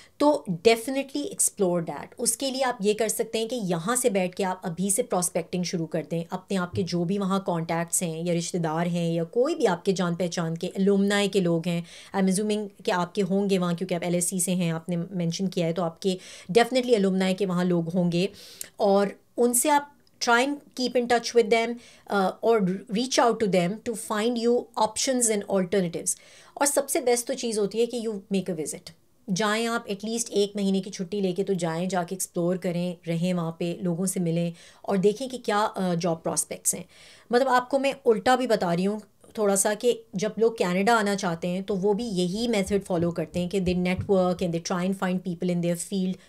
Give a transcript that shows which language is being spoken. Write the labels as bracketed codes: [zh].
[ur] تو [en] Definitely explore that. [ur] اس کے لیے آپ یہ کر سکتے ہیں کہ یہاں سے بیٹھ کے آپ ابھی سے پراسپیکٹنگ شروع کر دیں. اپنے آپ کے جو بھی وہاں کانٹیکٹس ہیں یا رشتہ دار ہیں یا کوئی بھی آپ کے جان پہچان کے الومنائی کے لوگ ہیں, [en] I am assuming [ur] کہ آپ کے ہوں گے وہاں, کیونکہ آپ LSE سے ہیں, آپ نے مینشن کیا ہے, تو آپ کے ڈیفینیٹلی الومنائی کے وہاں لوگ ہوں گے. اور ان سے آپ [en] try and keep in touch with them or reach out to them to find you options and alternatives. [ur] اور سب سے بیسٹ تو چیز ہوتی ہے کہ [en] you make a visit. [ur] جائیں آپ ایٹ لیسٹ 1 مہینے کی چھٹی لے کے, تو جائیں, جا کے ایکسپلور کریں, رہیں وہاں پہ, لوگوں سے ملیں اور دیکھیں کہ کیا جاب پراسپیکٹس ہیں. مطلب آپ کو میں الٹا بھی بتا رہی ہوں تھوڑا سا, کہ جب لوگ کینیڈا آنا چاہتے ہیں تو وہ بھی یہی میتھڈ فالو کرتے ہیں کہ [en] They network and they try and find people in their field.